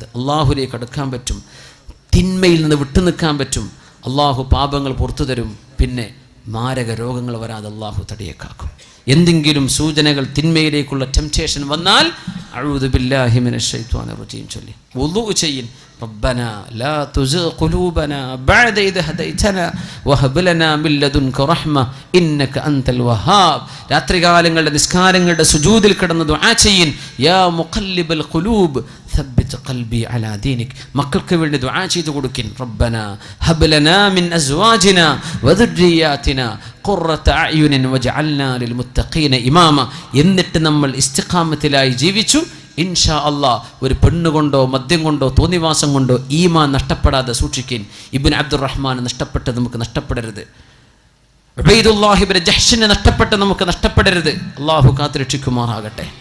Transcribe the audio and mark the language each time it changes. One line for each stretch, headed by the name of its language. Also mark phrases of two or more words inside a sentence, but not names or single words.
Malayalam: അള്ളാഹുലേക്ക് അടുക്കാൻ പറ്റും, തിന്മയിൽ നിന്ന് വിട്ടു നിൽക്കാൻ പറ്റും. അള്ളാഹു പാപങ്ങൾ പുറത്തു തരും. പിന്നെ മാരക രോഗങ്ങൾ വരാതെ അള്ളാഹു തടിയേക്കാക്കും. എന്തെങ്കിലും സൂചനകൾ തിന്മയിലേക്കുള്ള ടെംപ്റ്റേഷൻ വന്നാൽ
Arabic: أعوذ بالله من الشيطان الرجيم
Malayalam: ചൊല്ലി വുളൂ ചെയ്യിൻ.
Arabic: ربنا لا تزغ قلوبنا بعد إذ هديتنا وهب لنا من لدنك رحمة إنك أنت الوهاب.
Malayalam: രാത്രികാലങ്ങളുടെ നിസ്കാരങ്ങളുടെ സുജൂദിൽ കിടന്ന് ദുആ ചെയ്യിൻ.
Arabic: يا مقلب القلوب ثبت قلبي على دينك.
Malayalam: മക്കൾക്ക് വേണ്ടി ദുആ ചെയ്തു കൊടുക്കിൻ.
Arabic: ربنا هب لنا من أزواجنا وذرياتنا قرة أعين واجعلنا للمتقين إماما.
Malayalam: എന്നിട്ട് നമ്മൾ ഇസ്തിഖാമത്തിലായി ജീവിച്ചു.
Arabic: إن شاء الله
Malayalam: ഒരു പെണ്ണുകൊണ്ടോ മദ്യം കൊണ്ടോ തോന്നിവാസം കൊണ്ടോ ഈമാൻ നഷ്ടപ്പെടാതെ സൂക്ഷിക്കാൻ. ഇബ്നു അബ്ദുറഹ്മാൻ നഷ്ടപ്പെട്ടത് നമുക്ക് നഷ്ടപ്പെടരുത്. ഉബൈദുല്ലാഹി ഇബ്നു ജഹ്ഷിനെ നഷ്ടപ്പെട്ട നമുക്ക് നഷ്ടപ്പെടരുത്. അള്ളാഹു കാത്തുരക്ഷിക്കുമാറാകട്ടെ.